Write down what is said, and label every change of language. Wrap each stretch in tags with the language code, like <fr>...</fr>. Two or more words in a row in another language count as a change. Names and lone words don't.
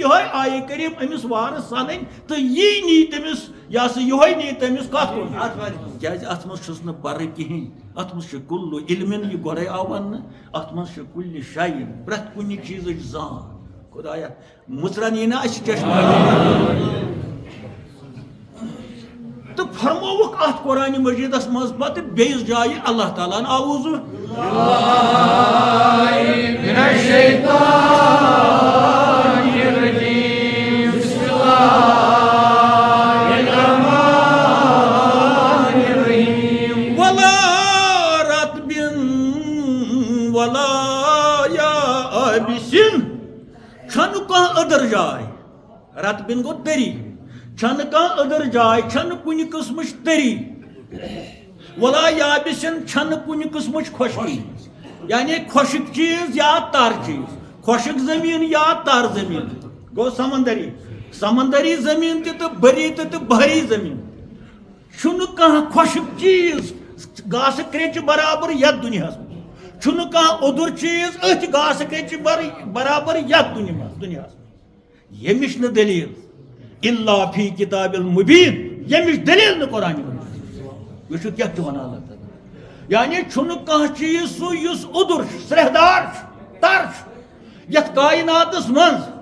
<ks>یِہوے آیہِ کریٖم أمِس وارٕ سنٕنۍ تہٕ یی نی تٔمِس یہِ ہسا یِہوے نی تٔمِس کتھ کُن کیازِ اتھ منٛز چھُس نہٕ پرٕ کِہینۍ اتھ منٛز چھُ</ks> <ar>کُلُّ علمٍ</ar> <ks>یہِ گۄڈے آو وننہٕ اتھ منٛز چھُ</ks> <ar>کُلہِ شیءٍ</ar> <ks>پرٛٮ۪تھ کُنہِ چیٖزٕچ زان خۄدایا مُژرن یی نہ اسہِ چشمہٕ تو فرموک ات قرآن مجیدس مز پتہ بیس جائے</ks> <ar>اللہ تعالیٰ اعوذ من الشیطان الرجیم بسم اللہ الرحمن الرحیم ولا رطب ولا یابس</ar> <ks>چھن کانٛہہ ادر جائے رطبن گو تری چھن کانٛہہ ادر جائے چھن کُنہِ قٕسمٕچ تری ولا یابسن چھن کُنہِ قٕسمٕچ خۄشکی یعنی خۄشک چیز یا تر چیز خۄشک زمین یا تر زمین گو سمندری زمین تہ بری تہ بحری زمین چھُنہٕ کانٛہہ خۄشک چیز گاسہٕ کرٛیٚچہِ برابر یتھ دُنیاہس منٛز چھُنہٕ کانٛہہ اوٚدُر چیز أتھۍ گاسہٕ کرٛیٚچہِ برابر یتھ دُنیاہس منٛز ییٚمِچ نہٕ دٔلیٖل</ks> <ar>الا فی کتاب المبین</ar> <ks>ییٚمِچ دٔلیٖل نہٕ قرآن وٕچھِو کیٛاہ چھُ وَنان</ks> <ar>اللہ تعالیٰ</ar> <ks>یعنی چھُنہٕ کانٛہہ چیز سُہ یُس اوٚدُر چھُ سرٛیٚہدار چھُ تر چھُ یتھ کایناتس منٛز</ks>